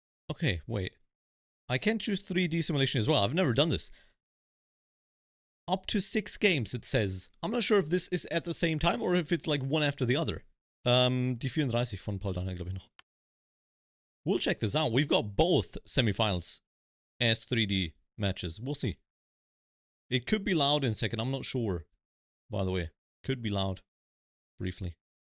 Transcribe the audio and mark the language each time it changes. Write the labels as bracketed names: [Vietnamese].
[English] Okay, wait. I can choose 3D simulation as well. I've never done this. Up to 6 games, it says. I'm not sure if this is at the same time or if it's like one after the other. [German] Die 34 von Paul Daniel, glaube ich noch. [English] We'll check this out. We've got both semifinals as 3D matches. We'll see. It could be loud in a second. I'm not sure, by the way. Could be loud. Briefly.